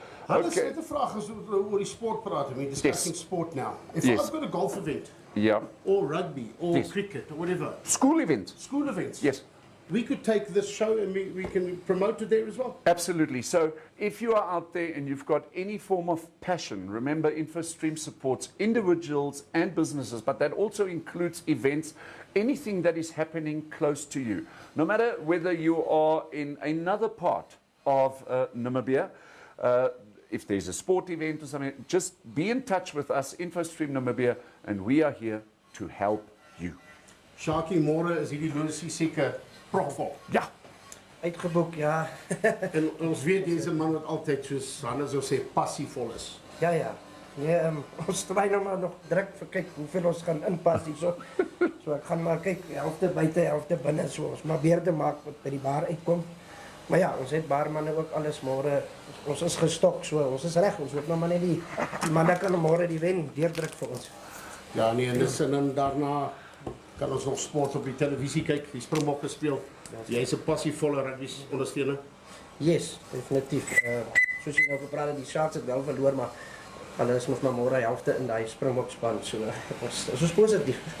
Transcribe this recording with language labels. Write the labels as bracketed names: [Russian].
[Afrikaans] Hannes, net 'n vraag as oor die sport praat. [English] We're discussing sport now. If I've got a golf event, or rugby, or cricket, or whatever. School events. School events. Yes. We could take this show and we can promote it there as well. Absolutely. So if you are out there and you've got any form of passion, remember InfoStream supports individuals and businesses, but that also includes events, anything that is happening close to you. No matter whether you are in another part of Namibia, if there's a sport event or something, just be in touch with us, InfoStream Namibia, and we are here to help you. [Afrikaans] Sharkie, môre is hierdie losie seker propvol. Ja. Uitgeboek, ja. En ons weet deze man wat altyd soos Hannes sou sê passievol is. Ja, ja. Nee, ons try nou maar nog druk vir kyk hoeveel ons gaan inpas hierso. So ek gaan maar kyk, helfte buite, helfte binne, so ons maar beerde maak wat by die bar uitkom. Maar ja, ons het barmanne ook alles môre. Ons is gestok, so ons is reg. Ons hoop nou maar net die manne kan môre die wen deurdruk vir ons. Ja, nee, en dis en dan daarna kan ons nog sport op die televisie kyk, die Springbokke speel. Jy's 'n passievolle rugby ondersteuner. Yes, definitief. Soos jy nou gepraat het, die Sharks het wel verloor, maar hulle is nog maar môre helfte in daai Springbok span, so ons is positief.